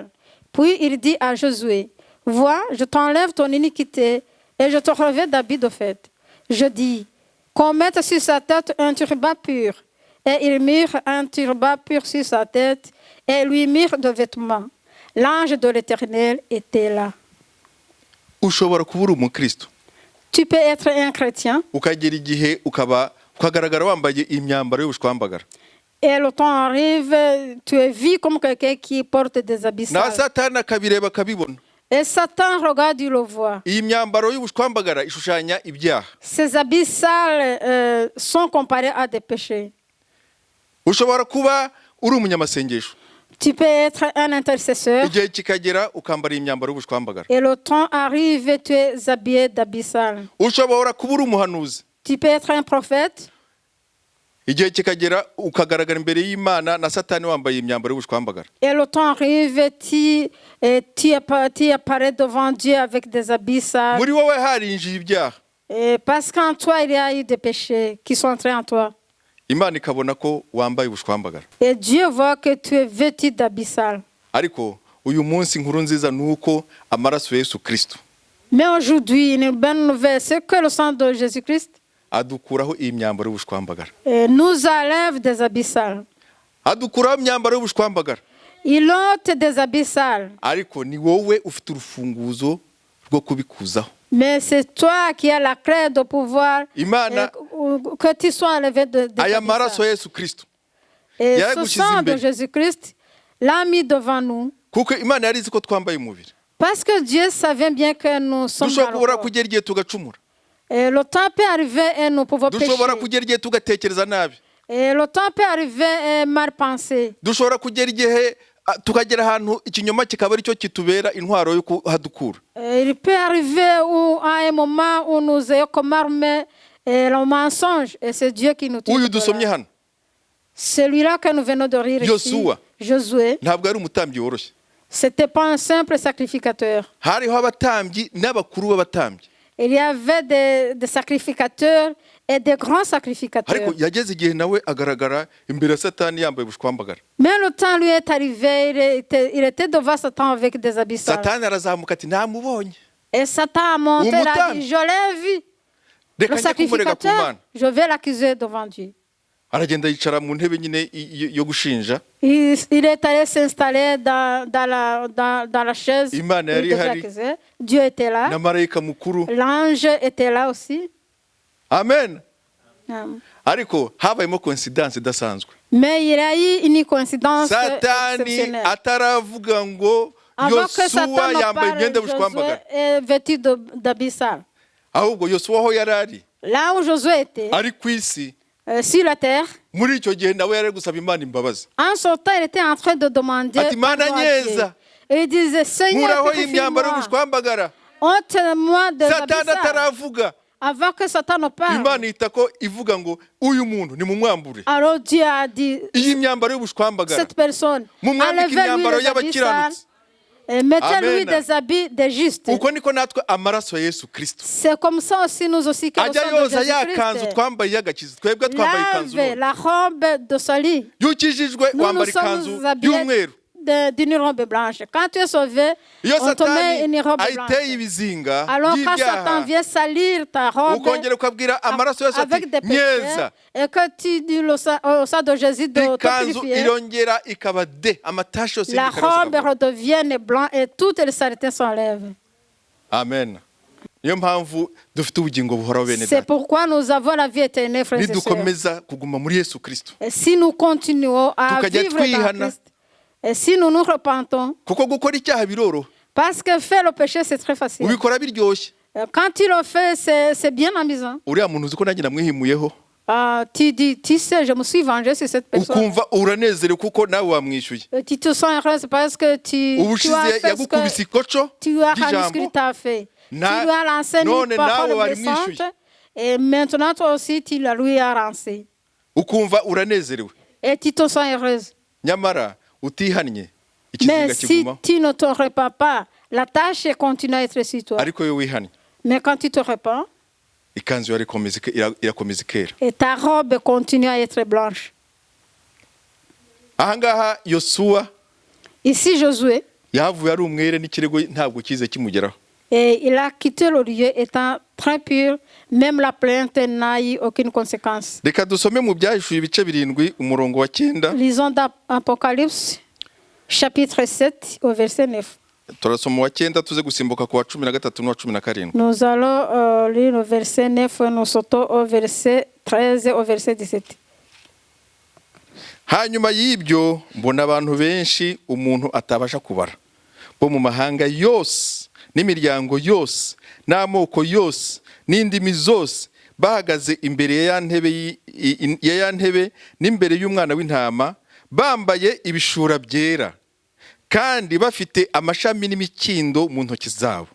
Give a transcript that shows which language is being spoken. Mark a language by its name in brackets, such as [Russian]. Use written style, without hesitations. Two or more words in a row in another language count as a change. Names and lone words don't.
[French] Puis il dit à Josué, vois, je t'enlève ton iniquité et je te revêts d'habits de fête. Je dis, qu'on mette sur sa tête un turban pur. Et ils mirent un turban pur sur sa tête et lui mirent de vêtements. L'ange de l'Éternel était là. [Kinyarwanda] Ushobora kubura umukristo. [French] Tu peux être un chrétien. [Kinyarwanda] Ukagera igihe ukagaragara wambaye imyambaro y'ubushwambagara. [French] Et le temps arrive, tu es vu comme quelqu'un qui porte des habits sales. [Kinyarwanda] Na Satani akabireba akabibona. [French] Et Satan regarde, il le voit. [Kinyarwanda] Iyi myambaro y'ubushwambagara ishushanya ibyaha. [French] Ces habits sales sont comparés à des péchés. [Kinyarwanda] Ushobora kuba uri umunyamasengesho. [French] Tu peux être un intercesseur. [Kinyarwanda] Igihe kikagera ukambara imyambaro y'ubushwambagara. [French] Et le temps arrive, tu es habillé d'habits sales. [Kinyarwanda] Ushobora kuba uri umuhanuzi. [French] Tu peux être un prophète. [Kinyarwanda] Igihe kikagera ukagaragara imbere y'Imana na Satani wambaye imyambaro y'ubushwambagara. [French] Et le temps arrive, tu apparais devant Dieu avec des habits sales. [Kinyarwanda] Muri wowe harinjiye ibyaha. [French] Parce qu'en toi, il y a eu des péchés qui sont entrés en toi. [Kinyarwanda] Imana ikabona ko wambaye ubushwambagara. [French] Et Dieu voit que tu es vêtu d'habits sales. [Kinyarwanda] Ariko uyu munsi inkuru nziza nuko amaraso ya Yesu Kristo. [French] Mais aujourd'hui, une bonne nouvelle, c'est que le sang de Jésus-Christ [Kinyarwanda] adukuraho iyi myambaro y'ubushwambagara. [French] Nous enlève des habits sales. [Kinyarwanda] Adukuraho imyambaro y'ubushwambagara. [French] Il ôte des habits sales. [Kinyarwanda] Ariko ni wowe ufite urufunguzo rwo kubikuzaho. [French] Mais c'est toi qui as la clé de pouvoir [Kinyarwanda] Imana [French] que tu sois enlevé de [Kinyarwanda] aya maraso ya Yesu Kristo. [French] Et ce sang de Jésus-Christ l'a mis devant nous. [Kinyarwanda] Kuko Imana yari izi ko twambaye umubiri. [French] Parce que Dieu savait bien que nous sommes [Kinyarwanda] dushobora kugera igihe tugacumura. [French] Et le temps peut arriver et nous pouvons pécher. [Kinyarwanda] Dushobora kugera igihe tugatekereza nabi. [French] Et le temps peut arriver et mal penser. [Kinyarwanda] Dushobora kugera igihe tukagera ahantu ikinyoma kikaba ari cyo kitubera intwaro yo kuhadukura. [French] Il peut arriver à un moment où nous ayons comme arme le mensonge et c'est Dieu qui nous tire. [Kinyarwanda] Uyu dusomye hano. [French] Celui-là que nous venons de lire ici, Josué, [Kinyarwanda] ntabwo ari umutambyi woroshye. [French] C'était pas un simple sacrificateur. [Kinyarwanda] Hariho abatambyi n'abakuru b'abatambyi. [French] Il y avait des sacrificateurs et des grands [Kinyarwanda] ariko [French] sacrificateurs. [Kinyarwanda] yageze igihe nawe agaragara imbere ya Satani yambaye ubushwambagara. [French] Mais le temps lui est arrivé, il était devant Satan avec des habits sales. [Kinyarwanda] Satani arazamuka ati namubonye, [French] Et Satan a monté, il a dit, je l'ai vu. [Kinyarwanda] reka [French] Le [Kinyarwanda] njye kumurega ku [French] sacrificateur, [Kinyarwanda] Mana. [French] je vais l'accuser devant Dieu. [Kinyarwanda] Aragenda yicara mu ntebe nyine yo gushinja. [French] Il est allé s'installer dans la chaise. [Kinyarwanda] Imana yari [French] Il devait [Kinyarwanda] ihari. [French] accuser. Dieu était là. [Kinyarwanda] Na marayika mukuru. [French] L'ange était là aussi. [Kinyarwanda] Amen. Um, Ariko habayemo coincidence idasanzwe. [French] Mais il y a eu une coïncidence [Kinyarwanda] Satani [French] exceptionnelle. [Kinyarwanda] ataravuga ngo [French] Avant que Satan [Kinyarwanda] Yosuwa [French] ne [Kinyarwanda] yambaye [French] parle, [Kinyarwanda] imyenda [French] Josué [Kinyarwanda] y'ubushwambagara. [French] est vêtu d'habits sales. [Kinyarwanda] Ahubwo Yosuwa aho yari ari, [French] Là où Josué était, [Kinyarwanda] ari ku isi, [French] sur la terre, [Kinyarwanda] muri icyo gihe nawe yari ari gusaba Imana imbabazi. [French] en son temps, il était en train de demander [Kinyarwanda] Ati, Mana [French] pardon à Dieu. [Kinyarwanda] nyeza, [French] Et il disait, Seigneur, [Kinyarwanda] nkuraho imyambaro [French] purifie-moi, [Kinyarwanda] y'ubushwambagara. [French] ôte-moi des habits [Kinyarwanda] Satani [French] sales. [Kinyarwanda] ataravuga, [French] Avant que Satan ne parle, [Kinyarwanda] Imana ihita ko ivuga ngo uyu muntu nimumwambure [French] alors Dieu a dit, [Kinyarwanda] iyi myambaro y'ubushwambagara, [French] cette personne, [Kinyarwanda] mumwambike [French] enlevez-lui [Kinyarwanda] imyambaro [French] les habits sales [Kinyarwanda] y'abakiranutsi. [French] et mettez-lui [Kinyarwanda] Amen. [French] des habits de justes. [Kinyarwanda] Uko niko natwe amaraso ya Yesu Kristo [French] C'est comme ça aussi nous aussi que le [Kinyarwanda] ajya [French] sang de [Kinyarwanda] yoza ya kanzu [French] Jésus-Christ [Kinyarwanda] twambaye y'agakiza. Twebwe twambaye ikanzu [French] lave [Kinyarwanda] none. [French] la robe de salut. [Kinyarwanda] Iyo ukijijwe [French] Nous [Kinyarwanda] wambara [French] nous sommes [Kinyarwanda] ikanzu [French] habillés [Kinyarwanda] y'umweru. [French] d'une robe blanche. Quand tu es sauvé, [Kinyarwanda] Iyo [French] on te met [Kinyarwanda] Satani [French] une robe [Kinyarwanda] ayiteye [French] blanche. [Kinyarwanda] ibizinga [French] Alors quand Satan [Kinyarwanda] by'ibyaha, [French] vient salir ta robe [Kinyarwanda] ukongera ukabwira amaraso yose ati [French] avec des [Kinyarwanda] nyeza, [French] péchés et que tu dis au sang de Jésus de te [Kinyarwanda] ikanzu [French] purifier, [Kinyarwanda] irongera ikaba de amatashi yose [French] la [Kinyarwanda] y'imikara [French] robe [Kinyarwanda] yose akava. [French] redevient blanche et toutes les saletés s'enlèvent. [Kinyarwanda] Amen. Niyo mpamvu dufite ubugingo buhoraho bene [French] C'est [Kinyarwanda] data. [French] pourquoi nous avons la vie éternelle, frères et sœurs. [Kinyarwanda] Nidukomeza kuguma muri Yesu Kristo, [French] Et si nous continuons à [Kinyarwanda] Tukajya [French] vivre dans [Kinyarwanda] twihana. [French] Christ, et si nous nous repentons, [Kinyarwanda] kuko gukora icyaha biroroha, [French] parce que faire le péché, c'est très facile. [Kinyarwanda] ubikora biryoshye. [French] Quand tu le fais, c'est bien amusant. [Kinyarwanda] Uriya muntu uzi ko nanjye namwihimuyeho, [French] Tu dis, tu sais, je me suis vengé sur cette personne. [Kinyarwanda] ukumva uranezerewe kuko nawe wamwishyuye. [French] Tu te sens heureuse parce que tu as [Kinyarwanda] Ubushize [French] fait ce [Kinyarwanda] yagukubise [French] que [Kinyarwanda] ikoco [French] tu as rendu ce qu'il [Kinyarwanda] ry'ijambo, [French] t'a fait. Tu lui [Kinyarwanda] Na- [French] as lancé [Kinyarwanda] none [French] une parole [Kinyarwanda] nawe wari [French] blessante [Kinyarwanda] mwishyuye. [French] et maintenant toi aussi tu la lui as lancé. [Kinyarwanda] ukumva uranezerewe. [French] Et tu te sens heureuse. [Kinyarwanda] Nyamara utihannye [French] Mais [Kinyarwanda] ikizinga [French] si [Kinyarwanda] kigumaho. [French] tu ne te repens pas, la tâche continue à être sur toi. [Kinyarwanda] Ariko iyo wihannye, [French] Mais quand tu te repens, [Kinyarwanda] ikanzu yawe irakomeza ikera. [French] et ta robe continue à être blanche. [Kinyarwanda] Ahangaha Yosuwa [French] Ici, Josué, [Kinyarwanda] yahavuye ari umwere n'ikirego ntabwo kize kimugeraho. [French] et il a quitté le lieu étant très pur, même la plainte n'a eu aucune conséquence. [Kinyarwanda] Reka dusome mu Byahishuye ibice 7 umurongo wa 9. [French] Lisons dans Apocalypse, chapitre 7, au verset 9. [Kinyarwanda] Turasoma wa 9 tuze gusimbuka ku wa 13 n'uwa 17. [French] Nous allons lire le verset 9 et nous sautons au verset 13 et au verset 17. [Kinyarwanda] Hanyuma y'ibyo mbona abantu benshi umuntu atabasha kubara, bo mu mahanga yose n'imiryango yose n'amoko yose n'indimi zose, bahagaze imbere ya ya ntebe n'imbere y'umwana w'intama, bambaye ibishura byera kandi bafite amashami n'imikindo mu ntoki zabo.